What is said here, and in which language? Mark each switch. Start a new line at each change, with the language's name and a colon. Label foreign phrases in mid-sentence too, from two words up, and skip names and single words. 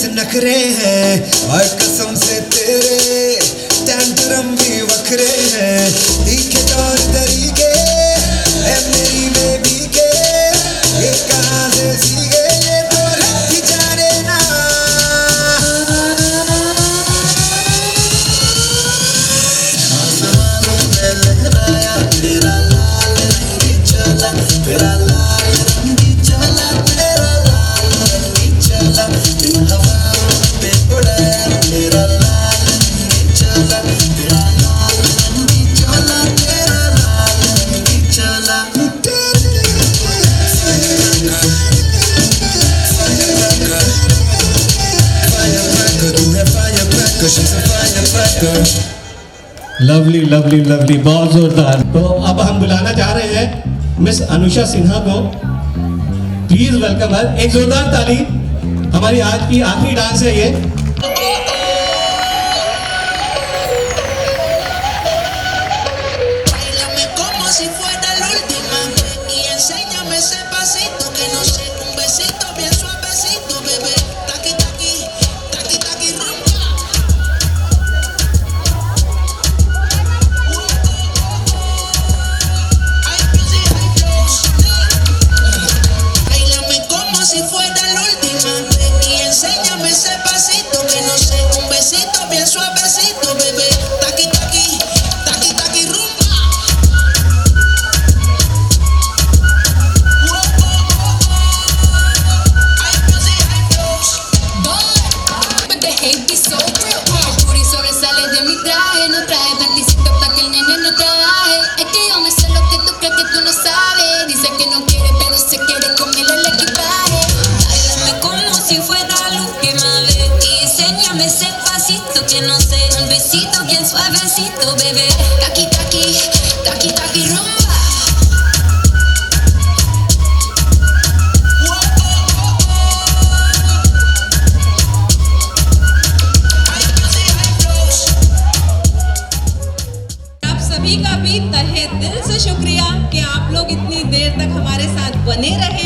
Hindi: नखरे हैं और कसम से तेरे टेंटरम भी वखरे हैं तीखे तौर तरीके है मेरी बेबी के ये कहाँ से सीखे ये तो रख जाने ना आसमानों में लहराया तेरा लाल रंगी चला तेरा लाल रंगी चला तेरा लाल रंगी चला इन हवाओं पे उड़ाया तेरा लाल रंगी चला तेरा लाल रंगी चला तेरा लाल रंगी चला
English: lovely lovely lovely,
Hindi: बहुत जोरदार। तो अब हम बुलाना चाह रहे हैं मिस अनुषा सिन्हा को।
English: please welcome her.
Hindi: एक जोरदार ताली। हमारी आज की आखिरी डांस है ये।
Spanish: Báilame como si fuera la última vez y enséñame ese pasito que no sé, un besito bien suavecito, bebé. Taqui taqui, taqui taqui rumba.
English: Ay, music, ay, flows.
Spanish: Báilame como si fuera la última vez y enséñame ese pasito que no sé, un besito bien suavecito, bebé. Taqui taqui, taqui taqui rumba.
English: But the hate is so real.
Spanish: El puri sobresale de mi traje. No traje panticito pa' que el nene no trabaje. Es que yo me sé lo que tú crees que tú no sabes. Dice que no quiere, pero se quiere comer el equipaje. Báilame como si fuera la última vez y enséñame ese pasito que no sé, un besito bien suavecito, bebé. Taqui, taqui, taqui, taqui, rumba.
Hindi: आप सभी का भी तहे दिल से शुक्रिया कि आप लोग इतनी देर तक हमारे साथ बने रहे।